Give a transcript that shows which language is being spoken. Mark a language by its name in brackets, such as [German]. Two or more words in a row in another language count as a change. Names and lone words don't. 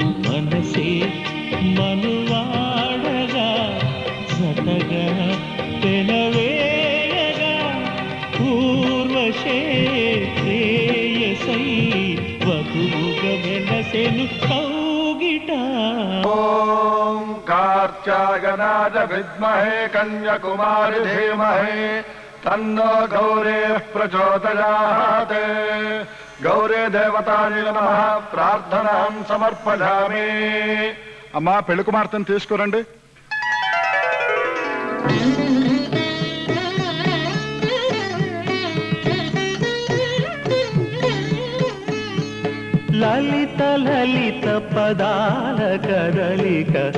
[Telugu] మనసే మనువాడగా సతగా తెలవేయగా పూర్వశే శ్రేయసై వధువుగా వెలసెను కౌగిట [Sanskrit] कात्यायनाय विद्महे कन्याकुमारी धीमहि तन्नो गौरी प्रचोदयात्। गौरी देवतायै नमः प्रार्थनां समर्पयामि। [Telugu] అమ్మా పెళ్లి కుమార్తెను తీసుకురండి. లలిత లలిత పదాల కదలిక